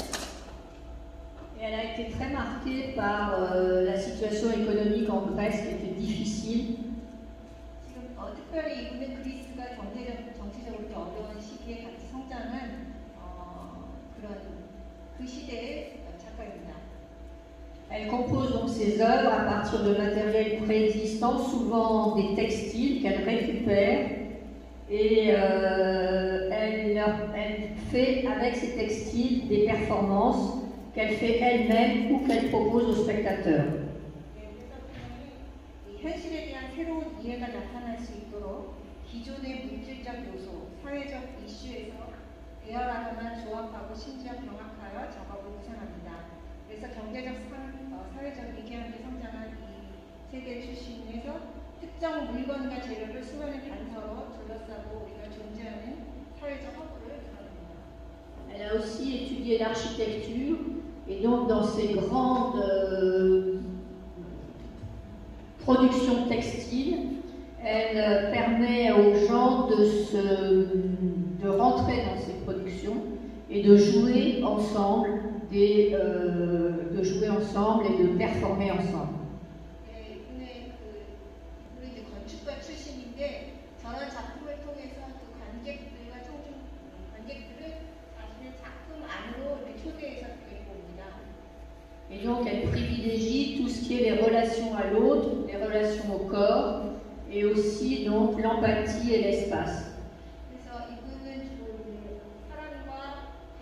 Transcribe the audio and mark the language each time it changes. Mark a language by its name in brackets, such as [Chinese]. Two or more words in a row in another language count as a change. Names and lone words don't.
[French] Et elle a été très marquée par la situation économique en Grèce qui était difficile. [Korean] 지금 특별히 이분은 그리스가 정치적으로 어려운 시기에 같이 성장한 그런 그 시대의 작가입니다. [French] Elle compose donc ses œuvres à partir de matériel préexistant, souvent des textiles qu'elle récupère, et elle fait avec ces textiles des performances qu'elle fait elle-même ou qu'elle propose aux spectateurs. [Korean] 현실에 대한 새로운 이해가 나타날 수 있도록 기존의 물질적 요소, 사회적 이슈에서 배열하거나 조합하고 심지어 병합하여 작업을 구상합니다. 그래서 경제적, 사회적 위기함에 성장한 이 세계 출신에서 특정 물건과 재료를 수많은 단서로 둘러싸고 우리가 존재하는 사회적 허구를 드러냅니다. [French] Elle a aussi étudié l'architecture et donc dans ses grandes productions textiles, elle permet aux gens de rentrer dans ces productions et de jouer ensemble et de performer ensemble. [Korean] 이분은 이제 건축가 출신인데 저런 작품을 통해서 그 관객들을 자신의 작품 안으로 이렇게 초대해서 데리고 옵니다. [French] Et donc elle privilégie tout ce qui est les relations à l'autre, les relations au corps et aussi donc l'empathie et l'espace. [Korean] 그래서 이분은 주로 사람과